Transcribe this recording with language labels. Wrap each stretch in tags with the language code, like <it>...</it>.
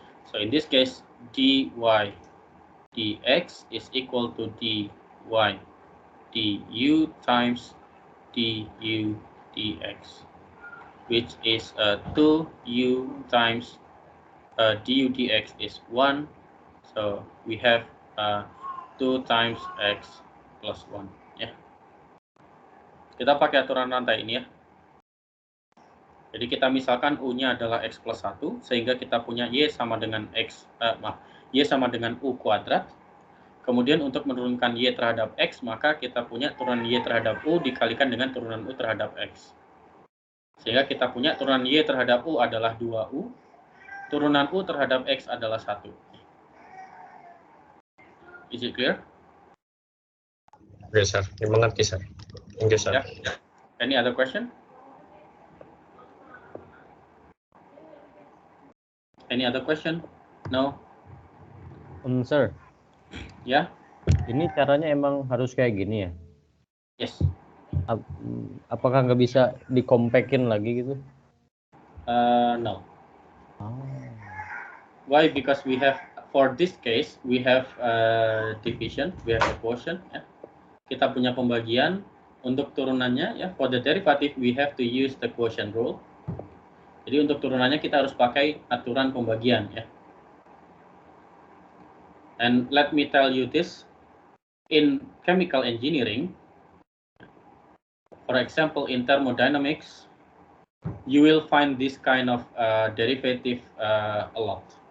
<en>So in this case, dy dx is equal to dy du times du dx, which is 2u times du dx is 1, so we have 2 times x plus 1.</en> <id>Ya. Kita pakai aturan rantai ini ya. Jadi kita misalkan u-nya adalah x plus 1, sehingga kita punya y sama dengan y sama dengan u kuadrat. Kemudian untuk menurunkan y terhadap x, maka kita punya turunan y terhadap u dikalikan dengan turunan u terhadap x. Sehingga kita punya turunan y terhadap u adalah 2u, turunan u terhadap x adalah 1.</id> <en>Is it clear?</en> <id>Oke, Sir. Mengerti, Sir.</id> <en>Thank you,</en> <id>Sir.</id> <en>Yeah. Any other question? Any other question? No? Sir.</en> <id>Ya? Ini caranya emang harus kayak gini ya?</id> <en>Yes.</en> <id>Apakah nggak bisa dikompakin lagi gitu?</id> <en>No. Why? Because we have, for this case, we have division, we have a quotient.</en> <id>Ya. Kita punya pembagian. Untuk turunannya, ya,</id> <en>for the derivative, we have to use the quotient rule.</en> <id>Jadi untuk turunannya kita harus pakai aturan pembagian, ya.</id> <en>And let me tell you this, in chemical engineering, for example, in thermodynamics, you will find this kind of derivative a lot.</en>